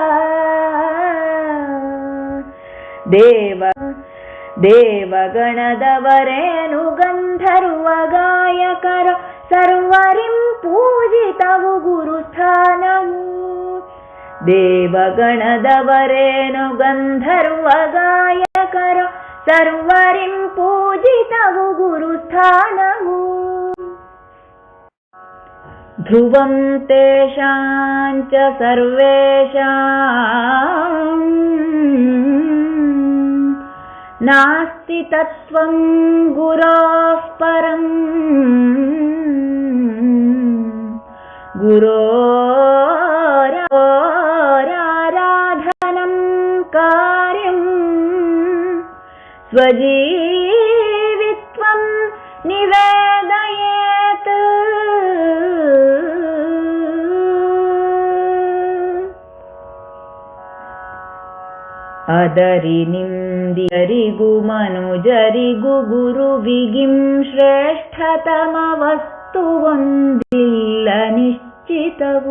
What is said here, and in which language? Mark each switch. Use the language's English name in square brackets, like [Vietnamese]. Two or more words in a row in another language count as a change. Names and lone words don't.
[Kannada] ದೇವಗಣದವರೇನು ಗಂಧರ್ವ ಗಾಯಕರ ಸರ್ವರಿಂ ಪೂಜಿತವು ಗುರುಸ್ಥಾನವು. ದೇವಗಣದವರೇನು ಗಂಧರ್ವ ಗಾಯಕರ ಸರ್ವರಿಂ ಪೂಜಿತವು ಗುರುಸ್ಥಾನವು. [Sanskrit] ಧ್ರುವಂ ತೇಷಾಂಚ ಸರ್ವೇಷಾಂ ನಾಸ್ತಿ ತತ್ವಂ ಗುರೋಃ ಪರಂ. ಗುರೋರಾರಾಧನಂ ಕಾರ್ಯಂ ಸ್ವಜೀವಿತ್ವಂ ನಿವೇದಯೇತ್. [Kannada] ಅದರಿ ನಿಂದಿಯರಿಗೂ ಮನುಜರಿಗೂ ಗುರುವಿಗಿಂ ಶ್ರೇಷ್ಠತಮ ವಸ್ತು ಒಂದಿಲ್ಲ ನಿಶ್ಚಿತವು.